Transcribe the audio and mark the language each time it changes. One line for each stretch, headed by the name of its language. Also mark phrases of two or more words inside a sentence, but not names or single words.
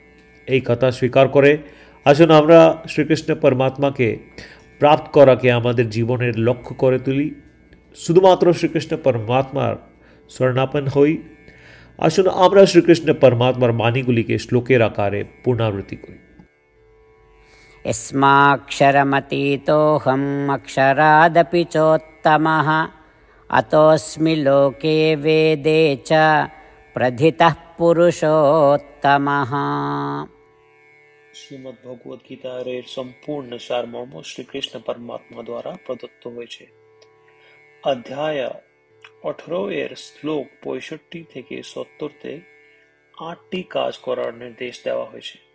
Bangla: এই কথা স্বীকার করে আসুন আমরা শ্রীকৃষ্ণ পরমাত্মাকে প্রাপ্ত করাকে আমাদের জীবনের লক্ষ্য করে তুলি। শুধুমাত্র শ্রীকৃষ্ণ পরমাত্মার শরণাপন্ন হই। আসুন আমরা শ্রীকৃষ্ণ পরমাত্মার বাণীগুলিকে শ্লোকের আকারে পুনরাবৃত্তি করি।
Sanskrit: यस्माक्षरमतीतोऽहम् अक्षरादपि चोत्तमः अतोऽस्मि लोके वेदे च प्रथितः पुरुषोत्तमः।
Bangla: শ্রীমদ্ ভগবদ গীতার এর সম্পূর্ণ সারমর্ম শ্রীকৃষ্ণ পরমাত্মা দ্বারা প্রদত্ত হয়েছে। অধ্যায় 18 এর শ্লোক 65 থেকে 70-তে 8টি কাজ করার নির্দেশ দেওয়া হয়েছে।